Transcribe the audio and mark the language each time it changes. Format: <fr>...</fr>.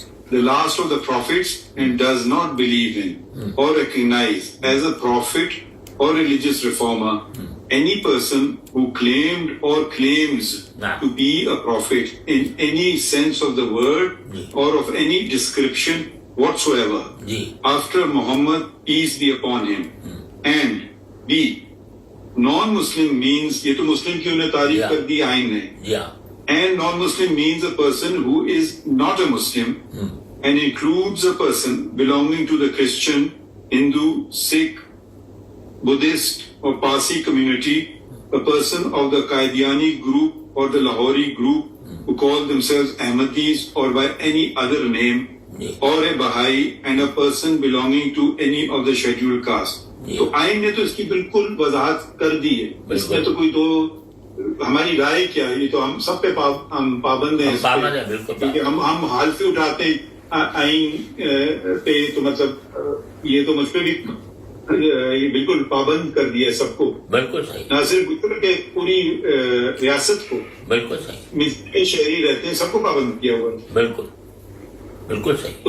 <en>the last of the prophets, and does not believe in or recognize as a prophet or religious reformer any person who claimed or claims to be a prophet in any sense of the word or of any description whatsoever after Muhammad, peace be upon him. And B. Non Muslim means,</en> <ur>یہ تو مسلم کی انہیں تعریف کر دی آئین نے.</ur> <en>And non-Muslim means a person who is not a Muslim and includes a person belonging to the Christian, Hindu, Sikh, Buddhist or Parsi community, a person of the Qadiani group or the Lahori group who call themselves Ahmadis or by any other name, or a Baha'i, and a person belonging to any of the scheduled caste.</en> <ur>تو آئین نے تو اس کی بالکل وضاحت کر دی ہے، اس میں تو کوئی دو ہماری رائے کیا ہے، یہ تو ہم سب پہ ہم پابند ہیں اس پہ، کیونکہ ہم حالفی اٹھاتے ہیں آئین پہ، تو مطلب یہ تو مجھ پہ بھی یہ بالکل پابند کر دیا ہے سب کو، بالکل صحیح، نہ صرف گجر کے پوری ریاست کو، بالکل صحیح، شہری رہتے ہیں سب کو پابند کیا ہوا ہے، بالکل بالکل صحیح.</ur>